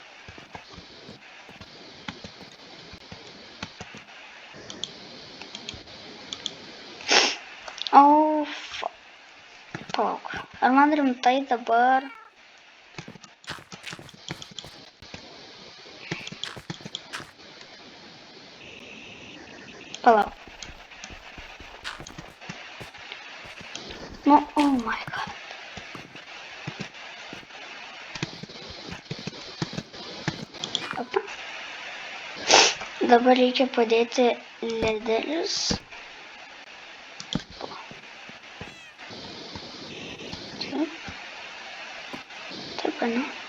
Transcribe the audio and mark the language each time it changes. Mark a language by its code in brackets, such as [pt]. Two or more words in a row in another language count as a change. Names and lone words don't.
[lt] Palauk. Ar man rimtai dabar... Palauk. [en] Oh my god. [lt] Opa. Dabar reikia padėti ledelius. Taip, ne?